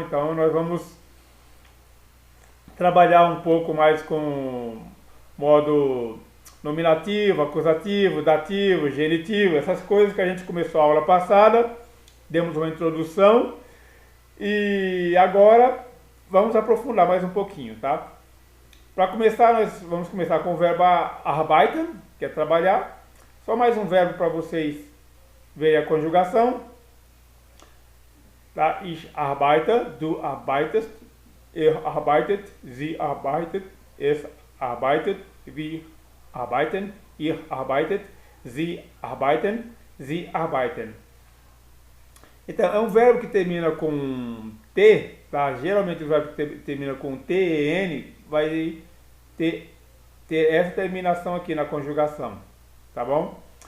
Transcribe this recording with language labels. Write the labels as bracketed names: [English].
[Portuguese] Então, nós vamos trabalhar um pouco mais com modo nominativo, acusativo, dativo, genitivo, essas coisas que a gente começou a aula passada, demos uma introdução e agora vamos aprofundar mais um pouquinho, tá? Para começar, nós vamos começar com o verbo arbeiten, que é trabalhar. Só mais um verbo para vocês verem a conjugação. Tá? [German] Ich arbeite, du arbeitest, arbeitet, sie arbeitet, es arbeitet, wir arbeiten, ihr arbeitet, sie arbeiten, sie arbeiten. [Portuguese] Então, é um verbo que termina com T, tá? Geralmente o verbo que termina com T e N vai ter essa terminação aqui na conjugação, tá bom?